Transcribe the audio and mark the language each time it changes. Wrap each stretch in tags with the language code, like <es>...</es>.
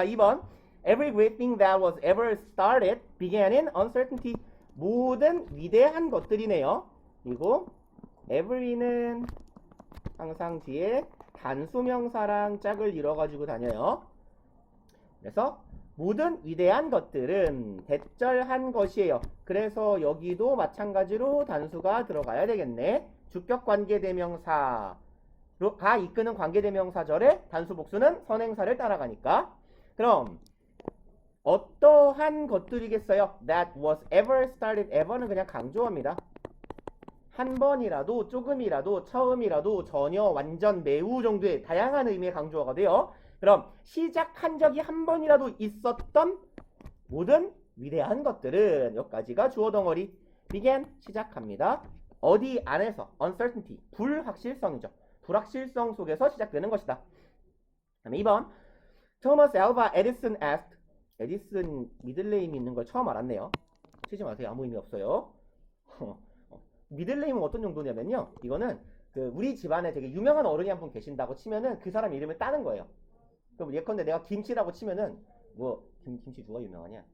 <en>2번 Every great thing that was ever started began in uncertainty.</en> <ko>모든 위대한 것들이네요. 그리고 every는 항상 뒤에 단수명사랑 짝을 이뤄가지고 다녀요. 그래서 모든 위대한 것들은 대절한 것이에요. 그래서 여기도 마찬가지로 단수가 들어가야 되겠네. 주격관계대명사가 이끄는 관계대명사절에 단수 복수는 선행사를 따라가니까. 그럼 어떠한 것들이겠어요?</ko> <en>That was ever started.</en> <ko>ever는 그냥 강조합니다. 한 번이라도, 조금이라도, 처음이라도, 전혀, 완전, 매우 정도의 다양한 의미의 강조어가 돼요. 그럼 시작한 적이 한 번이라도 있었던 모든 위대한 것들은, 여기까지가 주어 덩어리. began, 시작합니다. 어디 안에서? uncertainty, 불확실성이죠. 불확실성 속에서 시작되는 것이다. 다음에 2번.</ko> <en>Thomas Alva Edison asked.</en> <ko>에디슨 미들네임이 있는 걸 처음 알았네요. 치지 마세요. 아무 의미 없어요. 미들네임은 어떤 정도냐면요. 이거는 우리 집안에 되게 유명한 어른이 한 분 계신다고 치면은 그 사람 이름을 따는 거예요. 그럼 예컨대 내가 김치라고 치면은 뭐 김치 누가 유명하냐?</ko>